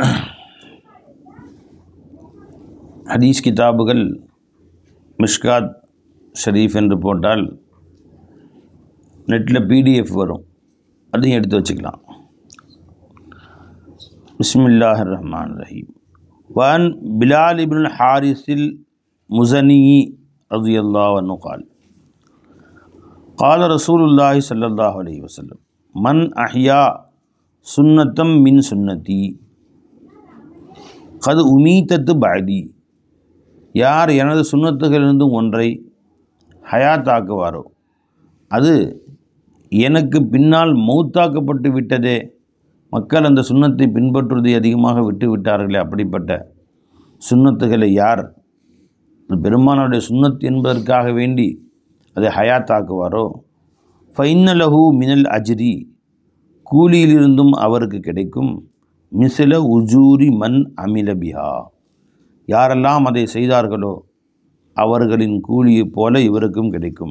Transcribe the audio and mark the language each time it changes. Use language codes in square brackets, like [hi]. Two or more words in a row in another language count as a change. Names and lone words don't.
[ta] ஹதீஸ் கிதாபுகள் மிஷ்காத் ஷரீஃப் என்று போட்டால் நெட்டில் பிடிஎஃப் வரும், அதையும் எடுத்து வச்சுக்கலாம். [ar] بسم الله الرحمن الرحيم. عن بلال بن الحارث المزني رضي الله عنه قال قال رسول الله صلى الله عليه وسلم من أحيا سنة من سنتي قد أميتت بعدي. [ta] யார் எனது சுன்னத்துகளிலிருந்தும் ஒன்றை ஹயாத்தாக்குவாரோ அது எனக்கு பின்னால் மௌத்தாக்கப்பட்டு விட்டதே. மக்கள் அந்த சுன்னத்தை பின்பற்றுவதை அதிகமாக விட்டு விட்டார்களே, அப்படிப்பட்ட சுன்னத்துகளை யார் பெருமானுடைய சுன்னத் என்பதற்காக வேண்டி அதை ஹயாத்தாக்குவாரோ [ar] فإن له من الأجر, [ta] கூலியிலிருந்தும் அவருக்கு கிடைக்கும், [ar] مثل أجور من عمل بها, [ta] யாரெல்லாம் அதை செய்தார்களோ அவர்களின் கூலியைப் போல இவருக்கும் கிடைக்கும்.